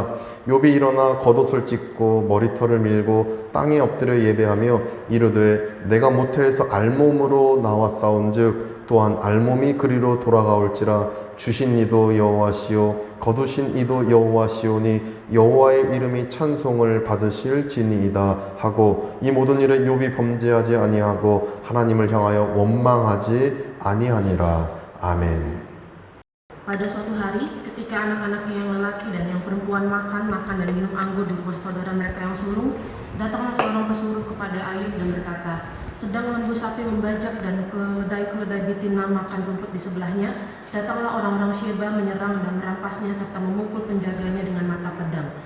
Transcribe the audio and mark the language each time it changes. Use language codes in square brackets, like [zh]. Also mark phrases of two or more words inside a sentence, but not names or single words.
[ko] 욥이 일어나 겉옷을 찢고 머리털을 밀고 땅에 엎드려 예배하며 이르되 내가 모태에서 알몸으로 나와 싸운즉 또한 알몸이 그리로 돌아가올지라. 주신 이도 여호와시오 거두신 이도 여호와시오니 여호와의 이름이 찬송을 받으실 지니이다 하고 이 모든 일에 욥이 범죄하지 아니하고 하나님을 향하여 원망하지 아니하니라. 아멘. [id] Pada suatu hari, ketika anak-anaknya yang lelaki dan yang perempuan makan dan minum anggur di rumah saudara mereka yang sulung, datanglah seorang pesuruh kepada Ayub dan berkata, sedang lembu sapi membajak dan keledai-keledai betina makan rumput di sebelahnya, datanglah orang-orang Sheba menyerang dan merampasnya serta memukul penjaganya dengan mata pedang.